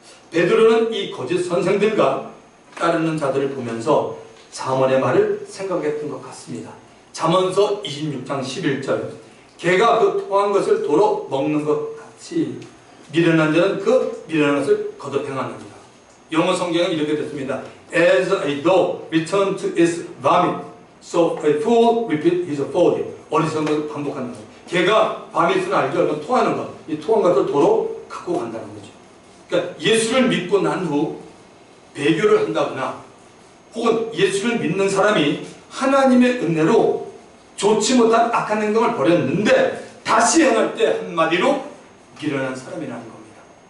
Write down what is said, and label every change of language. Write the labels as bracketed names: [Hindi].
[Korean] 베드로는 이 거짓 선생들과 따르는 자들을 보면서 잠언의 말을 생각했던 것 같습니다. 잠언서 26장 11절, 개가 그 토한 것을 도로 먹는 것 같이 미련한 자는 그 미련한 것을 거듭 행하느니라. 영어 성경은 이렇게 됐습니다. [English] As a dog returns to its vomit, so a fool repeats his folly. [Korean] 어리석은 것을 반복하는 것. 개가 바밋은 알죠? 토하는 것. 이 토한 것을 도로 갖고 간다는 거죠. 그러니까 예수를 믿고 난 후 배교를 한다거나 혹은 예수를 믿는 사람이 하나님의 은혜로 좋지 못한 악한 행동을 벌였는데 다시 행할 때 한마디로 미련한 사람이라는 겁니다.